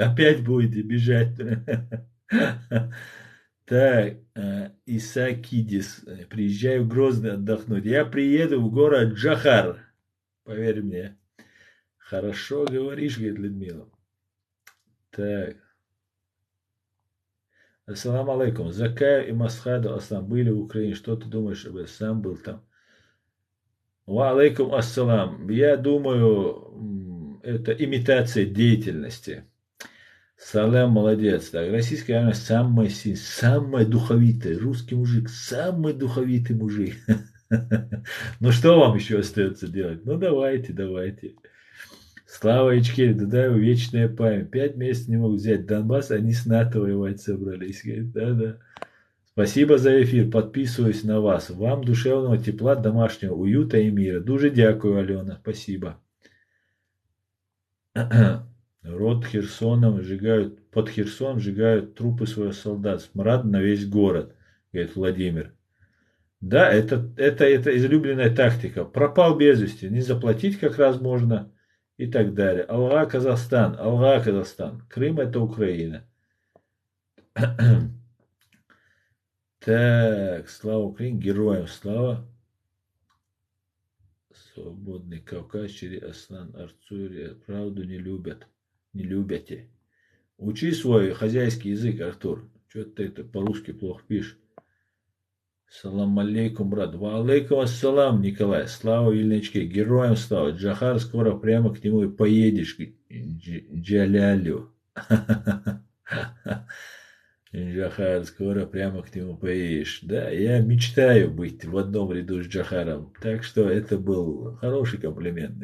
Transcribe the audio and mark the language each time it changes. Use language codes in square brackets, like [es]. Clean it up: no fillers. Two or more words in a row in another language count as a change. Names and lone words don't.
[ru] Опять будете бежать. Так, Исакидис. Приезжаю в Грозный отдохнуть. Я приеду в город Джохар. Поверь мне. Хорошо говоришь, говорит Людмила. Так. [ar] السلام عليكم. [ru] Закая и Масхаду Аслам были в Украине. Что ты думаешь об этом? Сам был там. [ar] وعليكم السلام. [ru] Я думаю, это имитация деятельности. Салам, молодец. Так, российская армия самая сильная, самая духовитая. Русский мужик, самый духовитый мужик. Ну что вам еще остается делать? Ну давайте, давайте. Слава Ичкерии, Дудаеву вечная память. 5 месяцев не могут взять Донбасс, они с НАТО воевать собрались. Да-да. Спасибо за эфир, подписываюсь на вас. Вам душевного тепла, домашнего уюта и мира. [uk] Дуже дякую, [ru] Алена, спасибо. Род Херсоном сжигают, под Херсон сжигают трупы своих солдат. Смрад на весь город, говорит Владимир. Да, это излюбленная тактика. Пропал без вести, не заплатить как раз можно и так далее. [kk] Алга Казахстан, Алга Казахстан. [ru] Крым это Украина. Так, слава Украине, героям слава. Свободный Кавказ, через Аслан Арцури. Правду не любят. Не любите. Учи свой хозяйский язык, Артур. Что ты это по-русски плохо пишешь? [ar] سلام عليكم, брат. وعليكم السلام, [ru] Николай. Слава Ильничке. Героям слава. Джахар, скоро прямо к нему и поедешь. Джалялю. Джахар, скоро прямо к нему поедешь. Да, я мечтаю быть в одном ряду с Джахаром. Так что это был хороший комплимент.